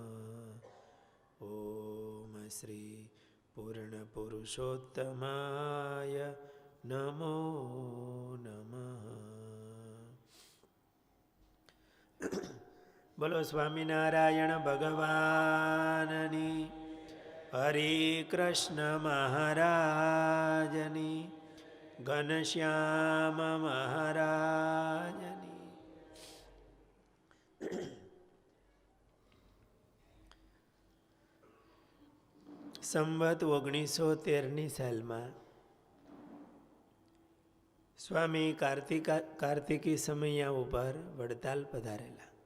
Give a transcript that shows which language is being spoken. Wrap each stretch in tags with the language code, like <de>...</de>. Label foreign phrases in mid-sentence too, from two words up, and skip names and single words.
<sa>ॐ श्री पूर्णपुरुषोत्तमाय नमो नमः।</sa> <gu>બોલો સ્વામિનારાયણ ભગવાનની, હરે કૃષ્ણ મહારાજની, ઘનશ્યામ મહારાજની। સંવત 1913ની સાલમાં સ્વામી કાર્તિકી સમૈયા ઉપર વડતાલ પધારેલા.</gu>